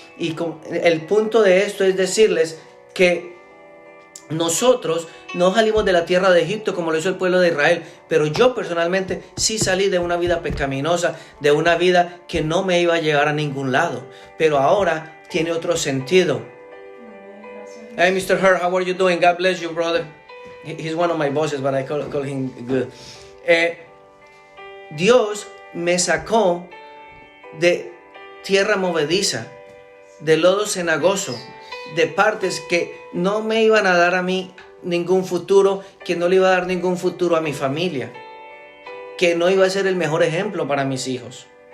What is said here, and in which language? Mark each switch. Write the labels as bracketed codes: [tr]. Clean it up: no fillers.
[es] Y el punto de esto es decirles que nosotros no salimos de la tierra de Egipto como lo hizo el pueblo de Israel, pero yo personalmente sí salí de una vida pecaminosa, de una vida que no me iba a llevar a ningún lado, pero ahora tiene otro sentido. [en] Hey, Mr. Hurt, how are you doing? God bless you, brother. He's one of my bosses, but I call him good. [es] Dios me sacó de tierra movediza, de lodo cenagoso, de partes que no me iban a dar a mí ningún futuro, que no le iba a dar ningún futuro a mi familia, que no iba a ser el mejor ejemplo para mis hijos.